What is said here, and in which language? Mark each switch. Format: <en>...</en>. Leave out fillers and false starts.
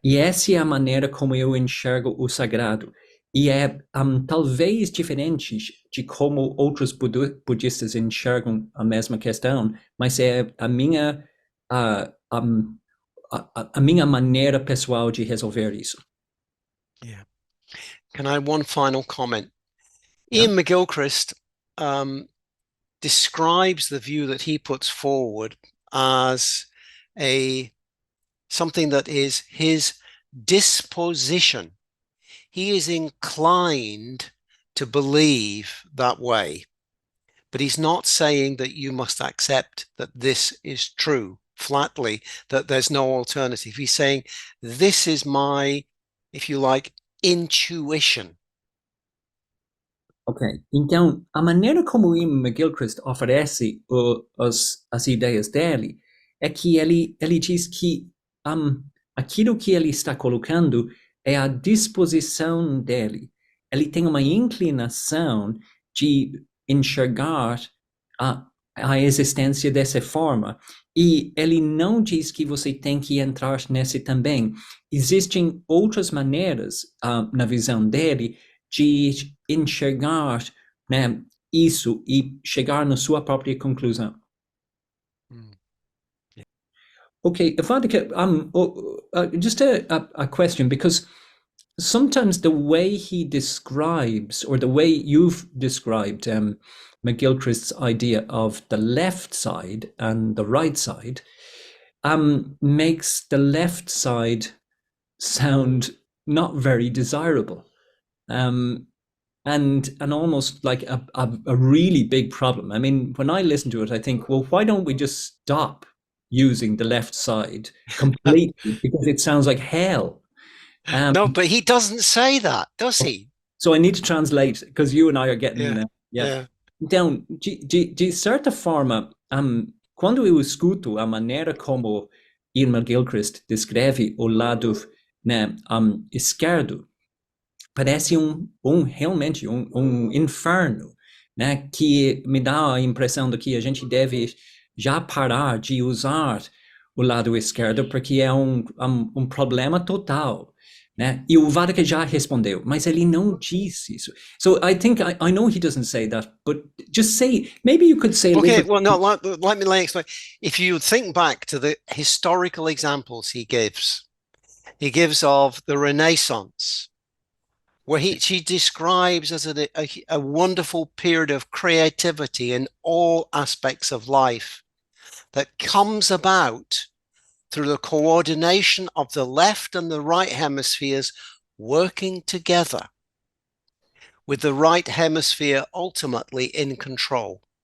<pt>E essa é a maneira como eu enxergo o sagrado. E é talvez diferente de como outros budistas enxergam a mesma questão, mas é a minha a minha maneira pessoal de resolver isso.</pt> <en>Yeah. Can I have one final comment? Yeah. Iain McGilchrist describes the view that he puts forward as something that is his disposition. He is inclined to believe that way, but he's not saying that you must accept that this is true flatly, that there's no alternative. He's saying, this is my, if you like, intuition.</en> <pt>Ok, então a maneira como Iain McGilchrist oferece as ideias dele é que ele diz que aquilo que ele está colocando é a disposição dele. Ele tem uma inclinação de enxergar a existência dessa forma. E ele não diz que você tem que entrar nesse também. Existem outras maneiras, na visão dele, de enxergar, né, isso e chegar na sua própria conclusão.</pt> <en>Yeah. Okay, Vaddhaka, just a question, because sometimes the way he describes, or the way you've described McGilchrist's idea of the left side and the right side, makes the left side sound not very desirable. And almost like a really big problem. I mean, when I listen to it, I think, well, why don't we just stop using the left side completely? Because it sounds like hell. No, but he doesn't say that, does he? So I need to translate, because you and I are getting... Yeah.</en> <pt>Então, de certa forma, quando eu escuto a maneira como Iain McGilchrist descreve o lado, né, esquerdo, parece realmente um inferno, né? Que me dá a impressão de que a gente deve já parar de usar o lado esquerdo, porque é um problema total, né? E o Vaddhaka já respondeu, mas ele não disse isso.</pt> <en>So I think, I know he doesn't say that, but just say, maybe you could say... Okay, well, no, let me explain. If you think back to the historical examples he gives of the Renaissance, where she describes as a wonderful period of creativity in all aspects of life that comes about through the coordination of the left and the right hemispheres working together, with the right hemisphere ultimately in control.</en>